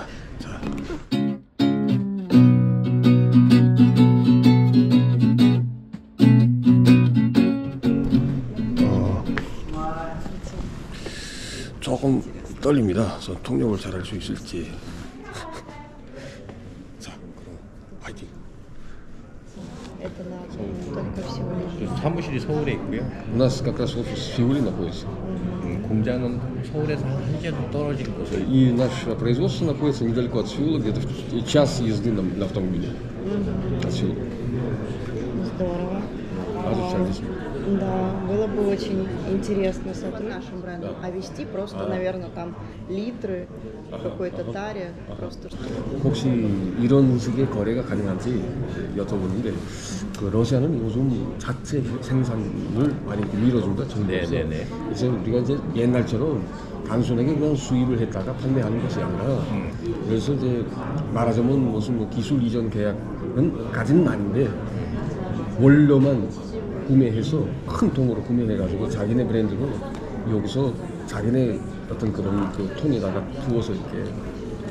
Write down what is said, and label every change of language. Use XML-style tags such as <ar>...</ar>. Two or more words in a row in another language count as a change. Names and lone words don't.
<ko>자. 조금 떨립니다. 저 통역을 잘할 수 있을지. 자, 그럼 화이팅. 사무실이 서울에 있고요.</ko> <ru>У нас как раз офис в Сеуле находится.</ru> <ko>공장은 서울에서 한 시간 떨어진 곳에.</ko> <ru>И наше производство находится недалеко от Сеула, где-то в час езды на автомобиле. От Сеула. Здорово.</ru> <ko>아주 잘 됐습니다.</ko> <ru>Да, было бы очень интересно сотрудничать нашим брендом, а вести просто, наверное, там литры в какой-то таре, просто чтобы...</ru> <ko>혹시 이런 식의 거래가 가능한지 여쭤보는데, 그 러시아는 요즘 자체 생산을 많이 밀어준다, 정부에서. 네네네. 그래서 우리가 이제 옛날처럼 단순하게 그냥 수입을 했다가 판매하는 것이 아니라, 그래서 이제 말하자면 무슨 뭐 기술 이전 계약은 까지는 아닌데 원료만 구매해서 큰 통으로 구매해가지고 자기네 브랜드로 여기서 자기네 어떤 그런 그 통에다가 부어서 이렇게</ko>